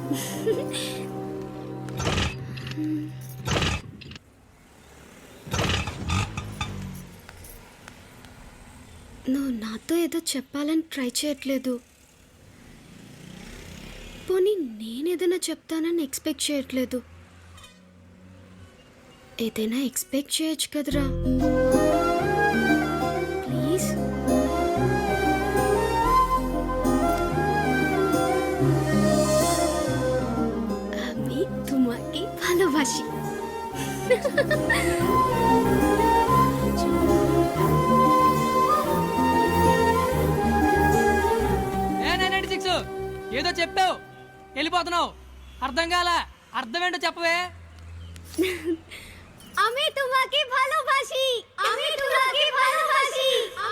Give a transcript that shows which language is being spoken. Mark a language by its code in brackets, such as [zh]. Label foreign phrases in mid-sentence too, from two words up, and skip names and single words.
[te] నువ్వు నాతో ఏదో చెప్పాలని ట్రై చేయట్లేదు. పోనీ నేనేదైనా చెప్తానని ఎక్స్పెక్ట్ చేయట్లేదు. ఏదైనా ఎక్స్పెక్ట్ చేయొచ్చు కదరా. ప్లీజ్. [bn] আমি তোমাকে ভালোবাসি. [te] ఏదో చెప్పావు వెళ్ళిపోతున్నావు, అర్థం కాల. అర్థం ఏంటో చెప్పవే. [bn] আমি তোমাকে ভালোবাসি. আমি তোমাকে ভালোবাসি.